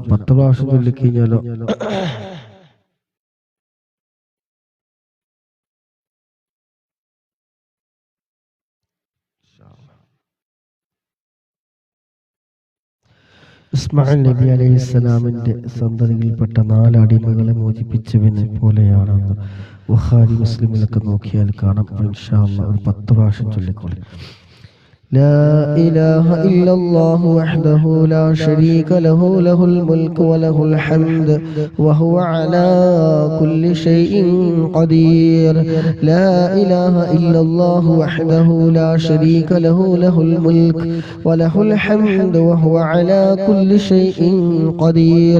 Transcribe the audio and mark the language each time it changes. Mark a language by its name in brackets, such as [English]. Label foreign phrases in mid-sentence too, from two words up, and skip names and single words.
[Malayalam] 10 പ്രാവശ്യം ചൊല്ലിക്കഴിഞ്ഞാലോ ഇസ്മായിൽ നബി അലൈഹിസ്സലാമിന്റെ സന്തതിയിൽപ്പെട്ട 4 അടിമകളെ മോചിപ്പിച്ചവനെ പോലെയാണെന്ന് ബുഖാരി മുസ്ലിമിലൊക്കെ നോക്കിയാൽ കാണാം. [Arabic] إن شاء الله [Malayalam] ഒരു 10 പ്രാവശ്യം ചൊല്ലിക്കോളെ. [Arabic] لا إله إلا الله وحده لا شريك له له الملك وله الحمد وهو على كل شيء قدير. لا إله إلا الله وحده لا شريك له له الملك وله الحمد وهو على كل شيء قدير.